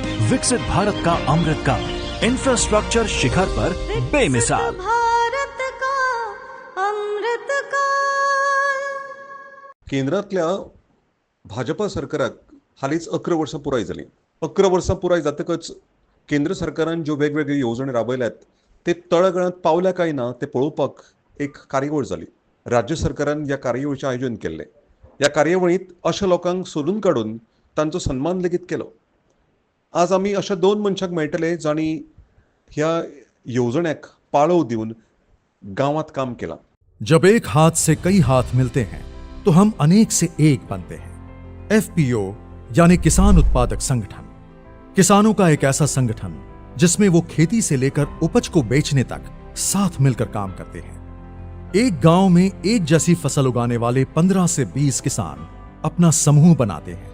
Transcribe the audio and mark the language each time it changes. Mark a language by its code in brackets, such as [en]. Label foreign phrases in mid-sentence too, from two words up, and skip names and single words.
[hi] विकसित भारत का अमृत काल, इंफ्रास्ट्रक्चर शिखर पर बेमिसाल। भारत का अमृत काल। [kok] केंद्रातल्या भाजपा सरकाराक हालींच 11 वर्सां पुराय जाली। 11 वर्सां पुराय जातकच केंद्र सरकारान ज्यो वेगवेगळ्यो येवजणी राबयल्यात ते तळागाळांत पावल्या काय ना ते पळोवपाक एक कार्यावळ जाली। राज्य सरकारान ह्या कार्यावळीचें आयोजन केल्लें। ह्या कार्यावळींत अशा लोकांक सोदून काडून तांचो सन्मान लेगीत केलो। आज आमी अशा 2 मनशांक मेळटले जांणी ह्या येवजण्यांक पाळव दिवन गांवांत काम केलां। [hi] जब एक हाथ से कई हाथ मिलते हैं तो हम अनेक से एक बनते हैं। एफपीओ यानी किसान उत्पादक संगठन, किसानों का एक ऐसा संगठन जिसमें वो खेती से लेकर उपज को बेचने तक साथ मिलकर काम करते हैं। एक गांव में एक जैसी फसल उगाने वाले 15 से 20 किसान अपना समूह बनाते हैं।